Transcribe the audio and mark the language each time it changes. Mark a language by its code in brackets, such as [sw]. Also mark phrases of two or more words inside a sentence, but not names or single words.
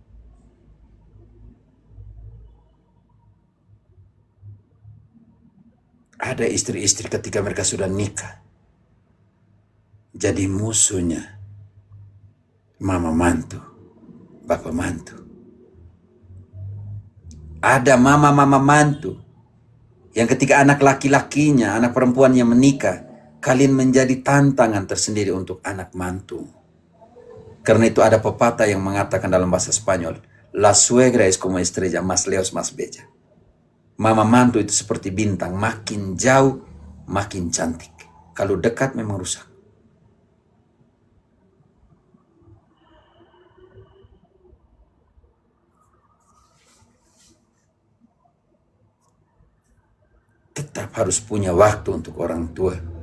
[id] Ada istri-istri ketika mereka sudah nikah jadi musuhnya mama mantu, bapak mantu. Ada mama-mama mantu yang ketika anak laki-lakinya, anak perempuannya menikah, kalian menjadi tantangan tersendiri untuk anak mantu. Karena itu ada pepatah yang mengatakan dalam bahasa Spanyol, [es] la suegra es como estrella, más lejos más bella. [id] Mama mantu itu seperti bintang, makin jauh makin cantik. Kalau dekat memang rusak. Tetap harus punya waktu untuk orang tua.